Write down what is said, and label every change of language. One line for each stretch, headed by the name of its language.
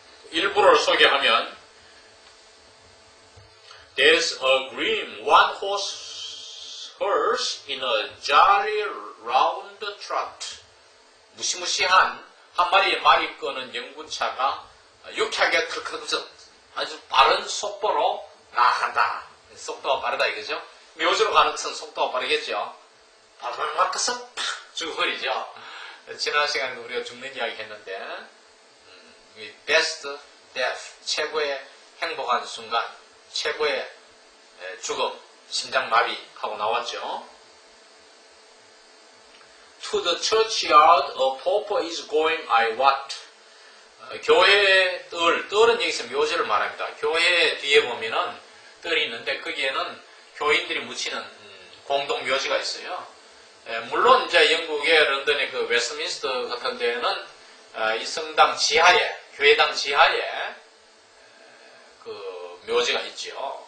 Korean: 일부를 소개하면
English: There's a grim one-horse hearse in a jolly round trot.
Korean: 무시무시한 한 마리의 말이 끄는 연구차가 유쾌하게 털커덕 아주 빠른 속도로 나간다. 속도가 빠르다 이거죠. 묘지로 가는 것은 속도가 빠르겠죠. 바르르 끝은 팍 죽어버리죠. 지난 시간에 우리가 죽는 이야기 했는데
English: best death
Korean: 최고의 행복한 순간 최고의 죽음 심장마비하고 나왔죠.
English: To the churchyard a pauper is going I what
Korean: 교회의 뜰은 여기서 묘지를 말합니다. 교회 뒤에 보면은 뜰이 있는데 거기에는 교인들이 묻히는 공동 묘지가 있어요. 물론 이제 영국의 런던의 그 웨스트민스터 같은 데는 이 성당 지하에 교회당 지하에 그 묘지가 있죠.